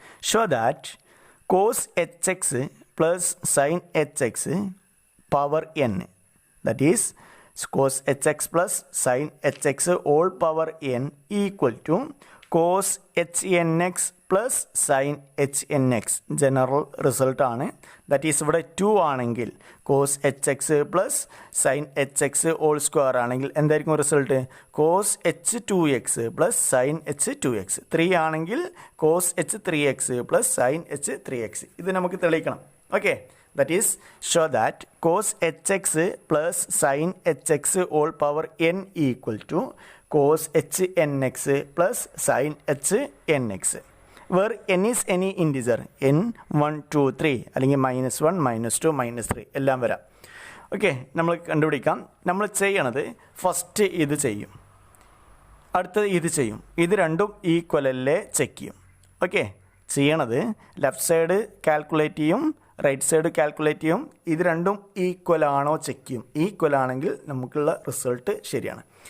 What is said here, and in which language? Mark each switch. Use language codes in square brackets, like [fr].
[en] show that cos h x plus sine h x power n that is cos hx plus sin hx all power n equal to cos hnx plus sin hnx [ml] general result ആണ്. That is ഇവിടെ 2 ആണെങ്കിൽ cos hx plus sin hx all square ആണെങ്കിൽ എന്തായിരിക്കും result cos h2x plus sin h2x. 3 ആണെങ്കിൽ cos h3x plus sin h3x. ഇത് നമുക്ക് തെളിയിക്കണം. [en] okay, that is show that cos hx plus sin hx all power n equal to cos hnx plus sin hnx where n is any integer n 1 2 3 [ml] അല്ലെങ്കിൽ -1 -2 -3 എല്ലാം വരാം. Okay, നമ്മൾ കണ്ടുപിടിക്കാം. നമ്മൾ ചെയ്യണത് ഫസ്റ്റ് ഇത് ചെയ്യും, അടുത്തത് ഇത് ചെയ്യും. ഇത് രണ്ടും ഈക്വലല്ലേ ചെക്ക് ചെയ്യും. ഓക്കെ, ചെയ്യണത് ലെഫ്റ്റ് സൈഡ് കാൽക്കുലേറ്റ് ചെയ്യും, റൈറ്റ് സൈഡ് കാൽക്കുലേറ്റ് ചെയ്യും. ഇത് രണ്ടും ഈക്വൽ ആണോ ചെക്ക് ചെയ്യും. ഈക്വൽ ആണെങ്കിൽ നമുക്കുള്ള റിസൾട്ട് ശരിയാണ്.